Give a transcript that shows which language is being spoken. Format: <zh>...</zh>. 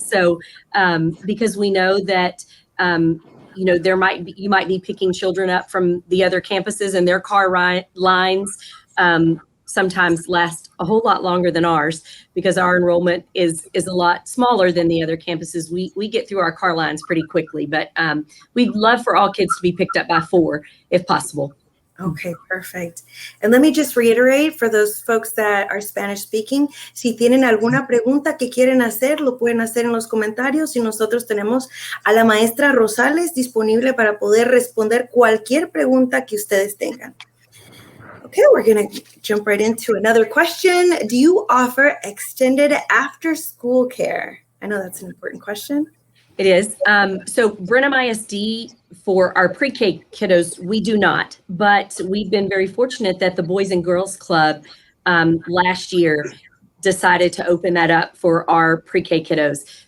<en>So because we know that, you might be picking children up from the other campuses, and their car lines sometimes last a whole lot longer than ours, because our enrollment is a lot smaller than the other campuses. We get through our car lines pretty quickly, but we'd love for all kids to be picked up by 4 if possible. Okay, perfect. And let me just reiterate for those folks that are Spanish speaking,</en> <es>si tienen alguna pregunta que quieren hacer, lo pueden hacer en los comentarios, y nosotros tenemos a la maestra Rosales disponible para poder responder cualquier pregunta que ustedes tengan.</es> <en>Okay, we're going to jump right into another question. Do you offer extended after-school care? I know that's an important question. It is. So Brenham ISD, for our pre-K kiddos, we do not, but we've been very fortunate that the Boys and Girls Club last year decided to open that up for our pre-K kiddos.</en>